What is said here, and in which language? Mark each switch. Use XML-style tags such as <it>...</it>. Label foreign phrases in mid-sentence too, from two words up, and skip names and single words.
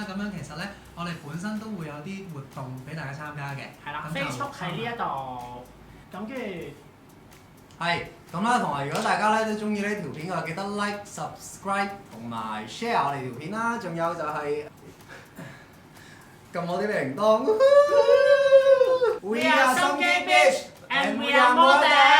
<yue>咁樣其實咧，我哋本身都會有啲活動俾大家參加嘅。係啦，Facebook 喺呢一度。咁跟住係咁啦，同埋如果大家咧都中意呢條片嘅話，記得</yue> <en>like、subscribe</en> <yue>同埋 share 我哋條片啦。仲有就係撳我啲鈴鐺。</yue> <en>We are some gay bitch and we are more than</en>